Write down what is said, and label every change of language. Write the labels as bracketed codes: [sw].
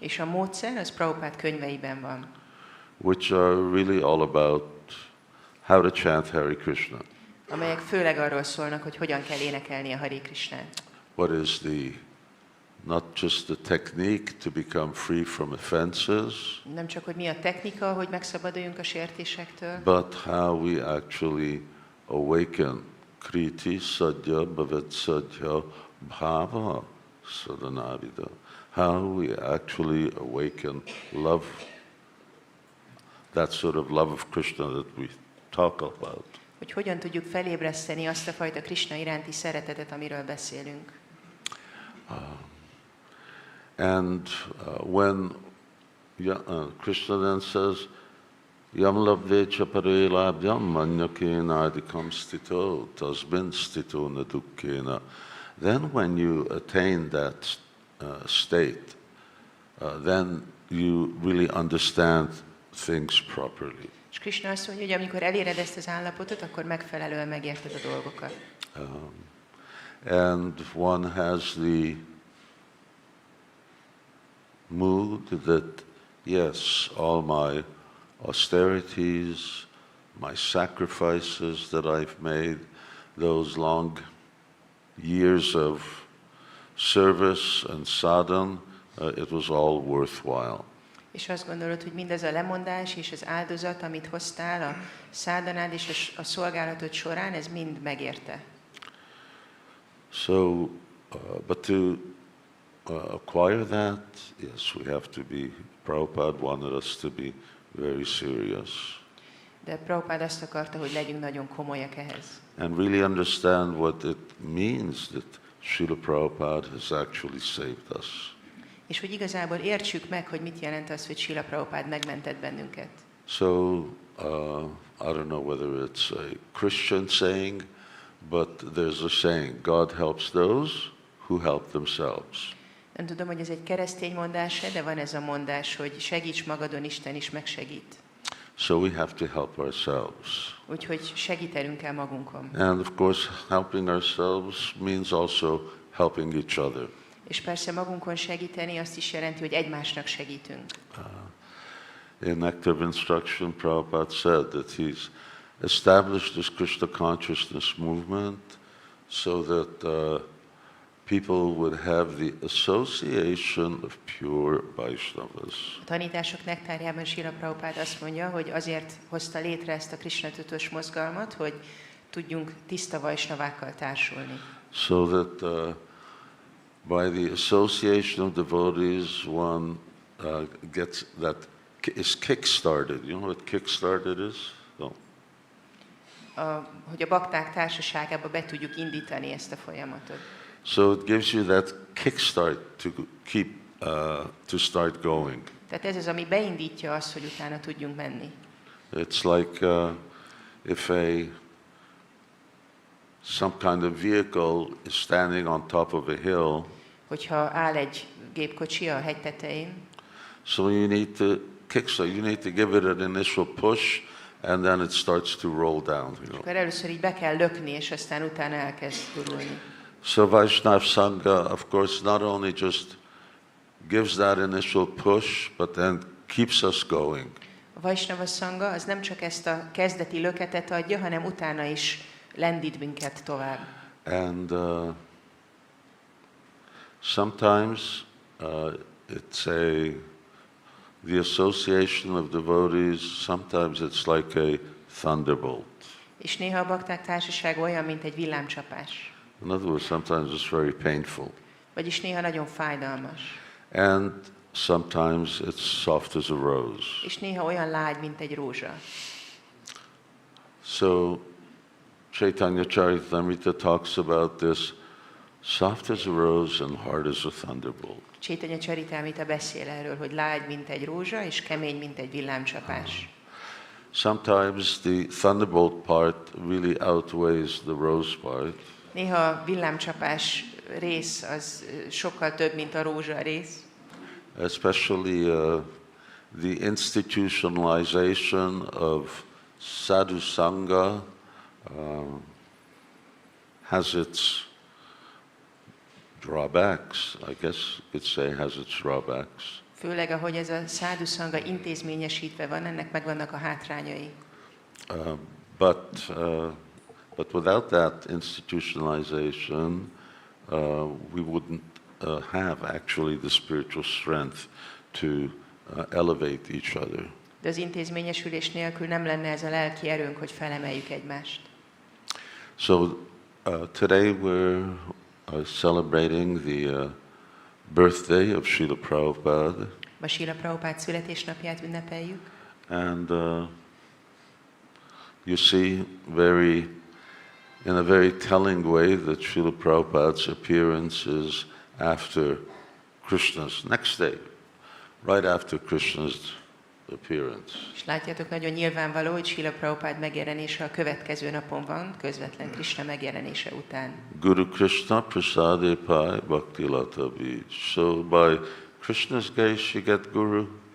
[hu] És a módszer az Prabhupada könyveiben van, [en] which are really all about how to chant Hare Krishna. [hu] amelyek főleg arról szólnak, hogy hogyan kell énekelni a Hare Krishnát. [en] What is not just the technique to become free from offenses, [hu] Nem csak, hogy mi a technika, hogy megszabaduljunk a sértésektől, [en] but how we actually awaken [sa] kriti sadhya bhavat sadhya bhava sadanavida. [en] How we actually awaken love, that sort of love of Krishna that we talk about. [hu] hogy hogyan tudjuk felébreszteni azt a fajta Krishna iránti szeretetet, amiről beszélünk. [en] And when Krishna then says, [sa] Yam labdecha pare labdyam manyakena adikam stito tasmin stito na dukkena. [en] Then when you attain that state, then you really understand things properly. [hu] És Krishna azt mondja, hogy amikor eléred ezt az állapotot, akkor megfelelően megérted a dolgokat. [en] And one has the mood that, yes, all my austerities, my sacrifices that I've made, those long years of service and sadhana, it was all worthwhile. [hu] És azt gondolod, hogy mindez a lemondás és az áldozat, amit hoztál a szádanád és a szolgálatod során, ez mind megérte. [en] So, but to acquire that, yes, we have to be, Prabhupada wanted us to be very serious. [hu] De Prabhupada azt akarta, hogy legyünk nagyon komolyak ehhez. [en] And really understand what it means that Srila Prabhupada has actually saved us. [hu] És hogy igazából értsük meg, hogy mit jelent az, hogy Srila Prabhupada megmentett bennünket. [en] So, I don't know whether it's a Christian saying, but there's a saying, God helps those who help themselves. [hu] Nem tudom, hogy ez egy keresztény mondás, de van ez a mondás, hogy segíts magadon, Isten is megsegít. [en] So we have to help ourselves. [hu] Úgyhogy segítenünk kell magunkon. [en] And of course, helping ourselves means also helping each other. [hu] És persze magunkon segíteni azt is jelenti, hogy egymásnak segítünk. [en] In Active Instruction, Prabhupada said that he's established this Krishna consciousness movement so that people would have the association of pure Vaishnavas. [hu] A tanítások nektárjában Srila Prabhupada azt mondja, hogy azért hozta létre ezt a Krishna tudatos mozgalmat, hogy tudjunk tiszta vajsnavákkal társulni. [en] So that by the association of devotees, one gets that is kick-started. You know what kick-started is? No. [hu] Hogy a bakták társaságába be tudjuk indítani ezt a folyamatot. [en] So it gives you that kickstart to keep to start going. [hu] Tehát ez az, ami beindítja azt, hogy utána tudjunk menni. [en] It's like if some kind of vehicle is standing on top of a hill. [hu] Hogyha áll egy gépkocsi a hegy tetején, [en] So you need to kickstart. You need to give it an initial push, and then it starts to roll down. You know. [hu] akkor először így be kell lökni, és aztán utána elkezd gurulni. [en] So Vaishnav Sangha, of course, not only just gives that initial push, but then keeps us going. [hu] A Vaishnava Sangha az nem csak ezt a kezdeti löketet adja, hanem utána is lendít minket tovább. [en] And sometimes it's the association of devotees, sometimes it's like a thunderbolt. [hu] És néha a bakták társaság olyan, mint egy villámcsapás. [en] In other words, sometimes it's very painful. [hu] Vagyis néha nagyon fájdalmas. [en] And sometimes it's soft as a rose. [hu] És néha olyan lágy, mint egy rózsa. [en] So Chaitanya Charitamrita talks about this, soft as a rose and hard as a thunderbolt. [hu] Chaitanya Charitamrita beszél erről, hogy lágy, mint egy rózsa, és kemény, mint egy villámcsapás. [en] Sometimes the thunderbolt part really outweighs the rose part. [hu] Néha a villámcsapás rész az sokkal több, mint a rózsa rész. [en] Especially the institutionalization of sadhu sangha has its drawbacks. I guess you could say has its drawbacks. [hu] Főleg, ahogy ez a sadhu sangha intézményesítve van, ennek megvannak a hátrányai. [en] But without that institutionalization, we wouldn't have actually the spiritual strength to elevate each other. [hu] De az intézményesülés nélkül nem lenne ez a lelki erőnk, hogy felemeljük egymást. [en] So today we're celebrating the birthday of Srila Prabhupada. [hu] Ma Srila Prabhupada születésnapját ünnepeljük. [en] And you see in a very telling way that Srila Prabhupada's appearance is after Krishna's next day, right after Krishna's appearance. [hu] És látjátok, nagyon nyilvánvaló, hogy Srila Prabhupada megjelenése a következő napon van, közvetlen Krishna megjelenése után. [bn] Guru Krishna prasade pai bhakti lata bij. [en] So by Krishna's grace you get Guru.